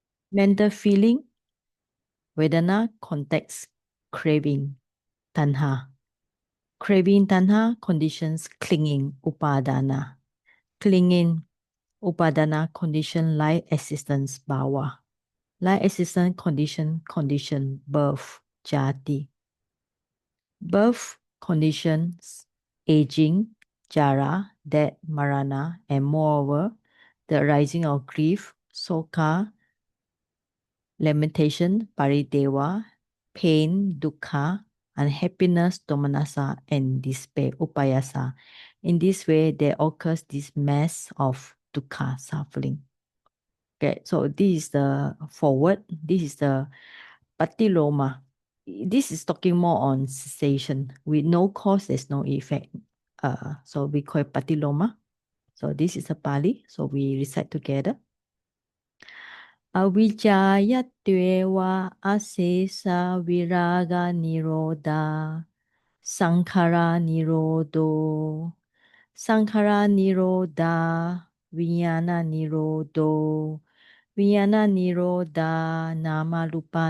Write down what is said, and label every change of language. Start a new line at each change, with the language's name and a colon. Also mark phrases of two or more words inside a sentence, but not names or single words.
English: mental feeling, Vedana, context, craving, tanha. Craving, tanha, conditions, clinging, upadana. Clinging, upadana, condition, life existence, bhava. Life existence, condition, birth, jati. Birth, conditions, aging, jara, death, marana, and moreover, the arising of grief, soka, lamentation, parideva, pain, dukkha, unhappiness, domanassa, and despair, upayasa. In this way, there occurs this mass of dukkha, suffering. Okay, so this is the forward. This is the patiloma. This is talking more on cessation. With no cause, there's no effect. So we call it patiloma. So this is a Pali. So we recite together.
Pali: Avijayatva asesa viraga niroda sankhara nirodo sankhara niroda vijnana nirodo vijnana niroda namarupa